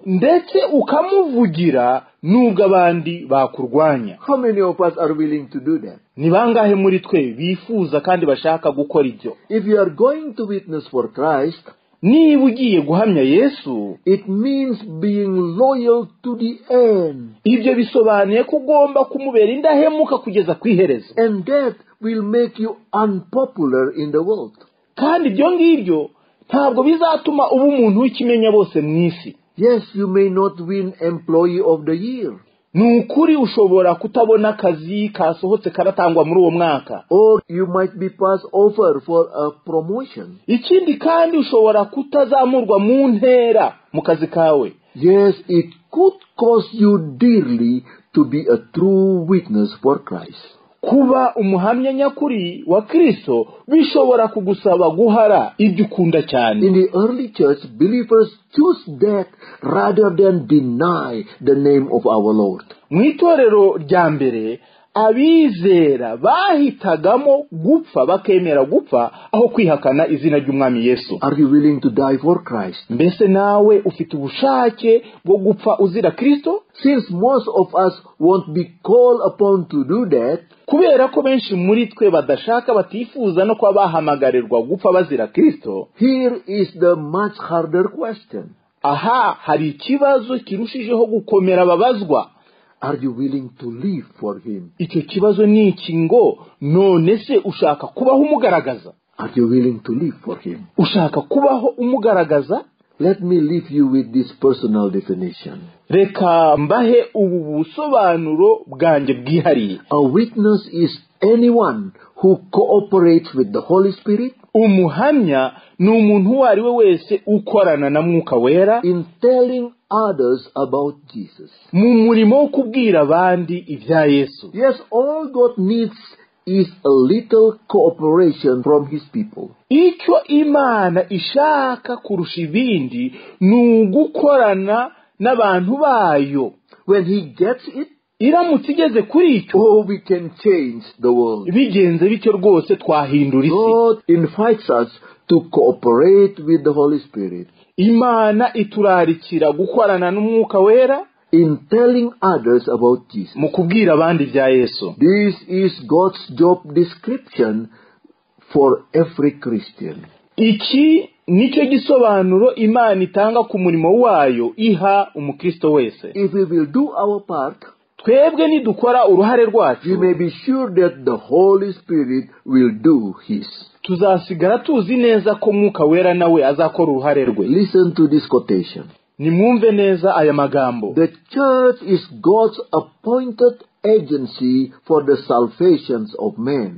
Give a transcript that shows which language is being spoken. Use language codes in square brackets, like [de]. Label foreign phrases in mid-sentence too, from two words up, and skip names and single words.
[rw] ndetse ukamuvugira nubwo abandi bakurwanya. [en] How many of us are willing to do that? [rw] ni bangahe muri twe bifuza kandi bashaka gukora ibyo? [en] If you are going to witness for Christ, [rw] niba ugiye guhamya Yesu, [en] it means being loyal to the end. [rw] ibyo bisobanuye ko ugomba kumubera indahemuka kugeza ku iherezo, [en] And that will make you unpopular in the world. [rw] kandi ibyo ngibyo ntabwo bizatuma uba umuntu w'ikimenya bose mu isi. [en] Yes, you may not win Employee of the Year, [rw] ni ukuri ushobora kutabona akazi kasohotse karatangwa muri uwo mwaka, [en] or you might be passed over for a promotion. [rw] ikindi kandi ushobora kutazamurwa mu ntera mu kazi kawe. [en] Yes, it could cost you dearly to be a true witness for Christ. [rw] kuba umuhamya nyakuri wa Kristo bishobora kugusaba guhara ibyo ukunda cyane. [en] In the early church, believers choose death rather than deny the name of our Lord. [rw] mu itorero rya mbere abizera bahitagamo gupfa, bakemera gupfa aho kwihakana izina ry'umwami Yesu. [en] Are you willing to die for Christ? [rw] mbese nawe ufite ubushake bwo gupfa uzira Kristo? [en] Since most of us won't be called upon to do that, [rw] kubera ko benshi muri twe badashaka, batifuza no kuba bahamagarirwa gupfa bazira Kristo, [en] here is the much harder question. [rw] aha hari ikibazo kirushijeho gukomera babazwa. [en] Are you willing to live for him? [rw] icyo kibazo ni iki ngo, none se ushaka kubaho umugaragaza? [en] Are you willing to live for him? [rw] ushaka kubaho umugaragaza? [en] Let me leave you with this personal definition. [rw] reka mbahe ubu busobanuro bwanjye bwihariye. [en] A witness is anyone who cooperates with the Holy Spirit [rw] umuhamya ni umuntu uwo ari we wese ukorana na Mwuka wera [en] in telling others about Jesus. [rw] mu murimo wo kubwira abandi ibya Yesu. [en] Yes, all God needs is a little cooperation from his people. [rw] icyo Imana ishaka kurusha ibindi ni ugukorana n'abantu bayo. [en] When he gets it, [rw] iramutse igeze kuri icyo [en] we can change the world. [rw] bigenze bityo rwose twahindura isi. [en] God invites us to cooperate with the Holy Spirit [rw] Imana iturarikira gukorana n'Umwuka Wera [en] in telling others about Jesus. [rw] mu kubwira abandi bya Yesu. [en] This is God's job description for every Christian. [rw] Iki nicyo gisobanuro Imana itanga ku murimo wayo iha umukristo wese. [en] If we will do our part, [rw] Twebwe nidukora uruhare rwacu, [en] you may be sure that the Holy Spirit will do his. [rw] tuzasigara tuzi neza ko Mwuka Wera nawe azakora uruhare rwe. [en] Listen to this quotation. [rw] Nimwumve neza aya magambo. [en] The church is God's appointed agency for the salvations of men.